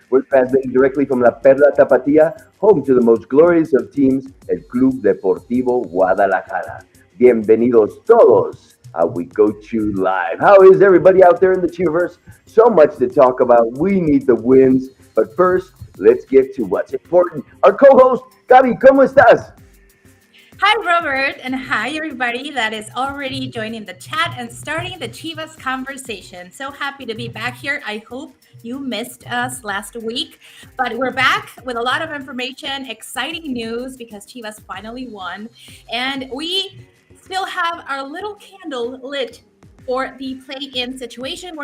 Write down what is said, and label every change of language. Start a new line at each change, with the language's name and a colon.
English: We're transmitting directly from La Perla Tapatía, home to the most glorious of teams, el Club Deportivo Guadalajara.
Spanish: Bienvenidos todos a We Go Chew Live.
English: How is everybody out there in the Chivaverse? So much to talk about. We need the wins, but first, let's get to what's important. Our co-host, Gaby,
Spanish: ¿cómo estás?
English: Hi, Robert, and hi, everybody that is already joining the chat and starting the Chivas conversation. So happy to be back here. I hope you missed us last week, but we're back with a lot of information, exciting news because Chivas finally won, and we still have our little candle lit for the play-in situation.